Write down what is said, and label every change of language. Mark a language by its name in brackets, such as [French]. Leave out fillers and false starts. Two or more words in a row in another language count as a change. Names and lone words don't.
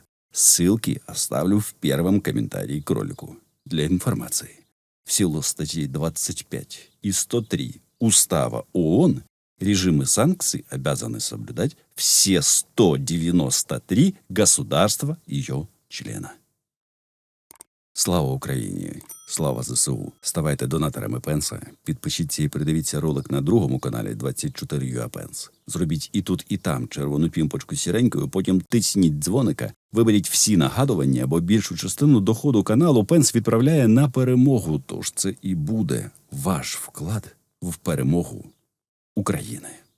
[Russian] Ссылки оставлю в первом комментарии к ролику для информации. В силу статей 25 и 103 Устава ООН режимы санкций обязаны соблюдать все 193 государства ее члена. [Ukrainian] Слава Україні! Слава ЗСУ! Ставайте донаторами Пенса, підпишіться і придивіться ролик на другому каналі 24UA Pence. Зробіть і тут, і там червону пімпочку сіренькою, потім тисніть дзвоника, виберіть всі нагадування, бо більшу частину доходу каналу Пенс відправляє на перемогу, тож це і буде ваш вклад в перемогу України.